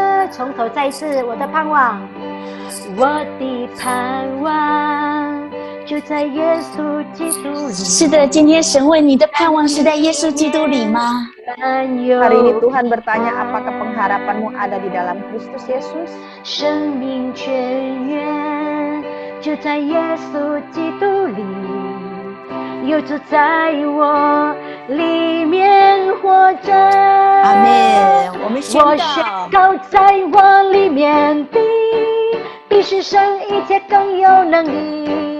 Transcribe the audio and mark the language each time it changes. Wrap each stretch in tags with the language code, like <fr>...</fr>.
<zh>从头再一次，我的盼望，我的盼望就在耶稣基督里。是的，今天神问你的盼望是在耶稣基督里吗？</zh> <id>Hari ini Tuhan bertanya, apakah pengharapanmu ada di dalam Kristus Yesus?</id> <zh>生命泉源就在耶稣基督里，有主在我里面活着。阿们。我们宣告在我里面的，比世上一切更有能力。</zh>